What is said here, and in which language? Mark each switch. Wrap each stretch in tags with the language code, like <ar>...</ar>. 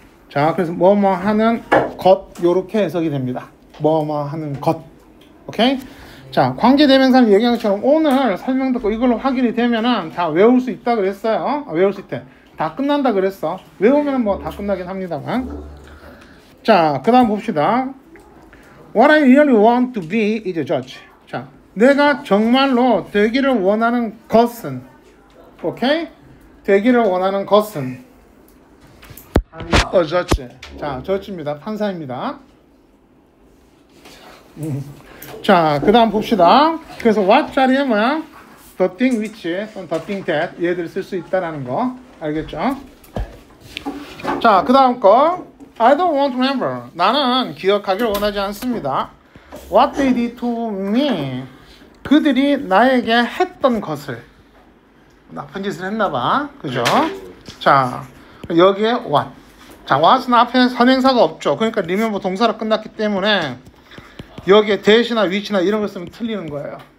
<ko>자, 그래서 뭐뭐 하는 것 요렇게 해석이 됩니다. 뭐뭐 하는 것. 오케이? 자, 관계대명사는 얘기한 것처럼 오늘 설명 듣고 이걸로 확인이 되면은 다 외울 수 있다 그랬어요. 외울 수 있대. 다 끝난다 그랬어. 외우면 뭐 다 끝나긴 합니다만. 자, 그 다음 봅시다.</ko> <en>What I really want to be is a judge.</en> <ko>자, 내가 정말로 되기를 원하는 것은, 오케이? 되기를 원하는 것은 a judge. 자, judge입니다. 판사입니다. 자, 그 다음 봅시다. 그래서 what 자리에 뭐야? the thing which, 또는 the thing that 얘들 쓸 수 있다라는 거 알겠죠? 자, 그 다음 거</ko> <en>I don't want to remember.</en> <ko>나는 기억하기를 원하지 않습니다.</ko> <en>What they did to me.</en> <ko>그들이 나에게 했던 것을. 나쁜 짓을 했나봐. 그죠? 자, 여기에 what. 자, what은 앞에 선행사가 없죠. 그러니까 remember 동사로 끝났기 때문에 여기에 that이나 which나 이런 걸 쓰면 틀리는 거예요.</ko>